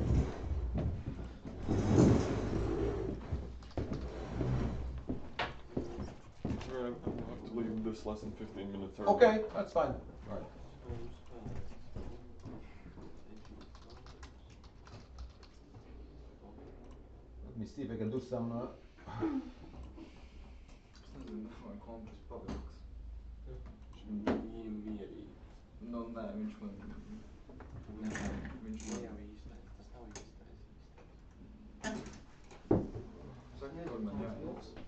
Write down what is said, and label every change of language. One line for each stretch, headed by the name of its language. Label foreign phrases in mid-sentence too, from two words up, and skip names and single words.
English: Right, I'm gonna have to leave this lesson 15 minutes early. Okay, that's fine. Right. Let me see if I can do some.
Latvian: Vai kompis paliks. Viņiem mierīgi. Nu, nē, viņš man... Viņš man... Jau īstais, tas nav īstais. Saka, kur man jābūt?